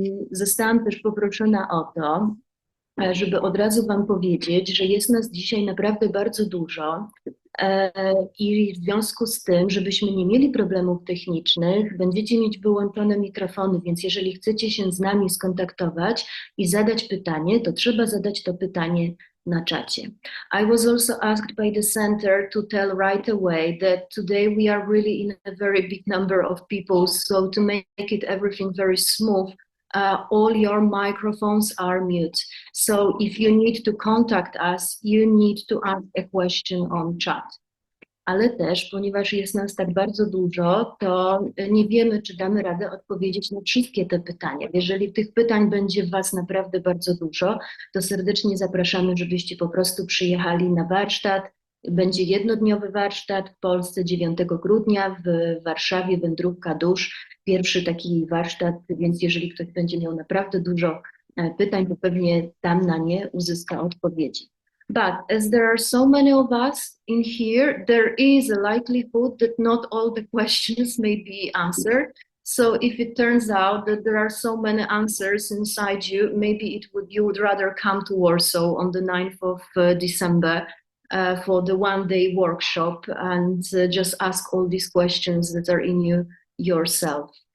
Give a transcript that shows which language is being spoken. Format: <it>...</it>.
<pl>Zostałam też poproszona o to, żeby od razu wam powiedzieć, że jest nas dzisiaj naprawdę bardzo dużo i w związku z tym, żebyśmy nie mieli problemów technicznych, będziecie mieć wyłączone mikrofony, więc jeżeli chcecie się z nami skontaktować i zadać pytanie, to trzeba zadać to pytanie na czacie.</pl> <en>I was also asked by the center to tell right away that today we are really in a very big number of people, so to make it everything very smooth, all your microphones are mute. So if you need to contact us, you need to ask a question on chat.</en> <pl>Ale też, ponieważ jest nas tak bardzo dużo, to nie wiemy, czy damy radę odpowiedzieć na wszystkie te pytania. Jeżeli tych pytań będzie was naprawdę bardzo dużo, to serdecznie zapraszamy, żebyście po prostu przyjechali na warsztat. Będzie jednodniowy warsztat w Polsce 9 grudnia, w Warszawie Wędrówka, dusz. Pierwszy taki warsztat, więc jeżeli ktoś będzie miał naprawdę dużo pytań, to pewnie tam na nie uzyska odpowiedzi.</pl> <en>But as there are so many of us in here, there is a likelihood that not all the questions may be answered. So if it turns out that there are so many answers inside you, maybe you would rather come to Warsaw on the 9th of December for the one-day workshop and just ask all these questions that are in you yourself.</en>